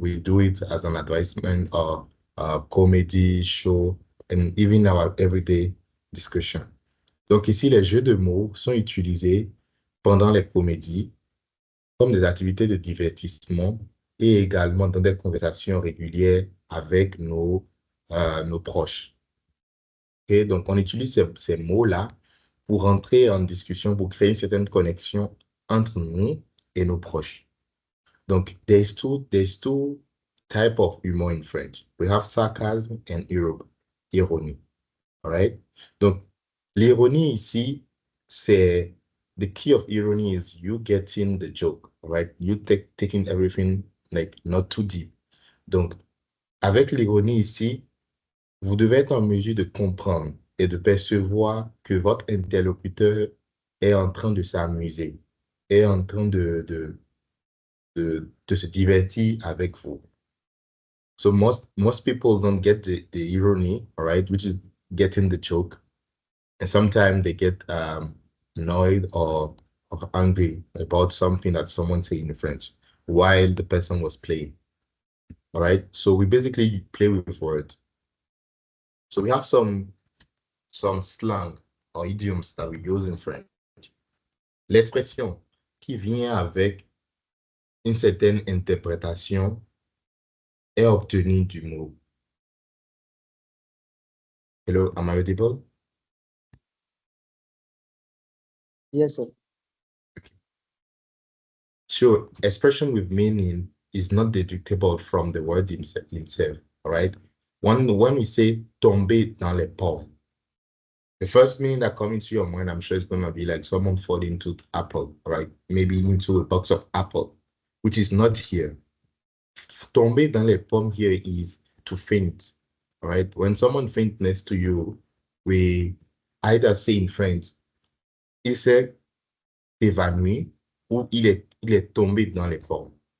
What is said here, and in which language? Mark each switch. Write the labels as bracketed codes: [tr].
[en] We do it as an advertisement or comedy show, and even our everyday discussion. [fr] Donc ici, les jeux de mots sont utilisés pendant les comédies comme des activités de divertissement et également dans des conversations régulières avec nos proches. Okay? Donc, on utilise ces mots-là pour entrer en discussion, pour créer une certaine connexion entre nous et nos proches. [en] Donc, there's two type of humor in French. We have sarcasm and ironie. All right? [fr] Donc, l'ironie ici, c'est [en] the key of irony is you getting the joke, right? You taking everything like not too deep. [fr] Donc, avec l'ironie ici, vous devez être en mesure de comprendre et de percevoir que votre interlocuteur est en train de s'amuser, est en train de se divertir avec vous. [en] So most people don't get the irony, all right, which is getting the joke. And sometimes they get annoyed or angry about something that someone said in French while the person was playing. All right. So we basically play with words. So we have some slang or idioms that we use in French. [fr] L'expression qui vient avec une certaine interprétation est obtenue du mot. [en] Hello, am I audible? Yes, sir. Sure, expression with meaning is not deductible from the word himself, all right? When we say [fr] tomber dans les pommes, [en] the first meaning that comes into your mind, I'm sure, is going to be like someone falling into apple, right? Maybe into a box of apple, which is not here. [fr] Tomber dans les pommes [en] here is to faint, all right? When someone faints next to you, we either say in French, [fr] il s'est évanoui ou il est tombé dans les pommes.